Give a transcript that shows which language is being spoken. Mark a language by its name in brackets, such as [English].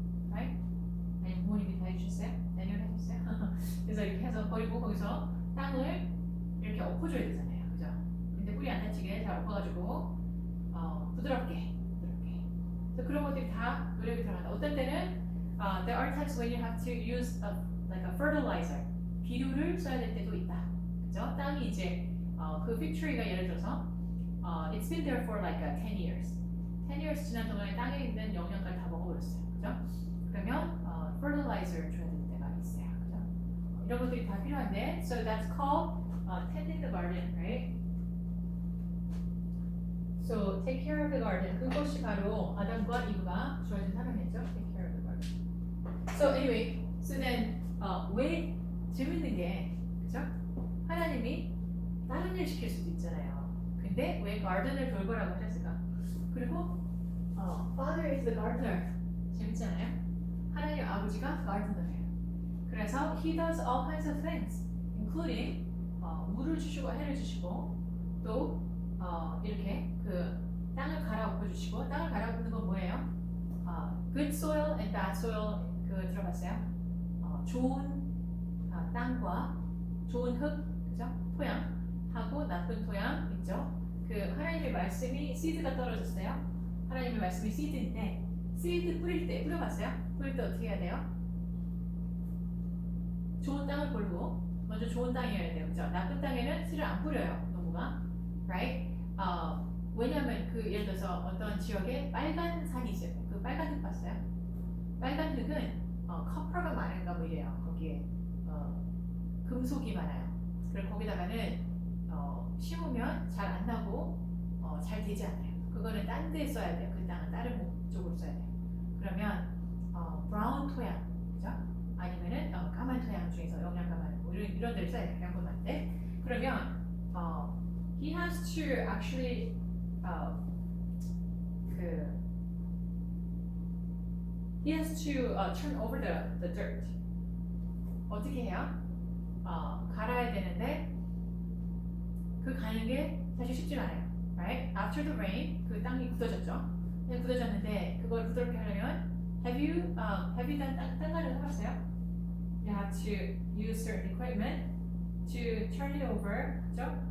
[English] right? [Korean] 아니면 부모님이 다 해주셨어요? 내년 해주셨어요? 그래서 이렇게 해서 버리고 거기서 땅을 이렇게 엎어줘야 되잖아요, 그죠? 근데 뿌리 안 다치게 잘 엎어가지고 부드럽게. 그래서 그런 것들이 다 노력이 들어간다. 어떤 때는 [English] there are times when you have to use like a fertilizer, [Korean] 비료를 써야 될 때도 있다, 그죠? 땅이 이제 그 [English] fig tree가 [Korean] 예를 들어서 [English] it's been there for like 10 years. [Korean] 10 years 지난 동안에 땅에 있는 영양가를 다 먹어버렸어요, 그죠? 그러면 fertilizer 줘야 되는 때가 있어요, 그죠? 이런 것들이 다 필요한데, [English] so that's called tending the garden, right? So take care of the garden. [Korean] 그것이 바로 아담과 이브가 주어진 사명이었죠. [English] Take care of the garden. So anyway, so then [Korean] 왜 재밌는 게, 그죠? 하나님이 다른 일 시킬 수도 있잖아요. 근데 왜 garden을 돌보라고 하셨을까? 그리고 [English] Father is the gardener. [Korean] 재밌잖아요. 하나님 아버지가 gardener예요. 그래서 [English] He does all kinds of things, including [Korean] 물을 주시고 해를 주시고 또 이렇게 그 땅을 갈아엎어 주시고, 땅을 갈아엎는 건 뭐예요? [English] Good soil and bad soil [Korean] 그 들어봤어요? 좋은 땅과 좋은 흙, 그죠? 토양 하고 나쁜 토양 있죠? 그 하나님의 말씀이 씨드가 떨어졌어요. 하나님의 말씀이 씨드인데 씨드 뿌릴 때 뿌려봤어요? 뿌릴 때 어떻게 해야 돼요? 좋은 땅을 고르고 먼저 좋은 땅이어야 돼요, 그죠? 나쁜 땅에는 씨를 안 뿌려요, 농부가, right? 왜냐하면 그 예를 들어서 어떤 지역에 빨간 산이 있어요. 그 빨간 흙 봤어요? 빨간 흙은 커퍼가 많은가 뭐 이래요. 거기에 금속이 많아요. 그리고 거기다가는 심으면 잘 안 나고 잘 되지 않아요. 그거는 딴 데 써야 돼요. 그 땅은 다른 목적으로 써야 돼요. 그러면 브라운 토양, 그죠? 아니면은 까만 토양 중에서 영양가 많은 뭐 이런 데를 써야 돼요. 양분할 때. 그러면 [English] he has to actually 그 he has to turn over the dirt. [Korean] 어떻게 해요? 갈아야 되는데 그 가는 게 사실 쉽지 않아요. Right? [English] After the rain, [Korean] 그 땅이 굳어졌죠. 굳어졌는데 그걸 부드럽게 하려면 [English] have you done [Korean] 땅갈이를 해봤어요? [English] You have to use certain equipment to turn it over, 그죠?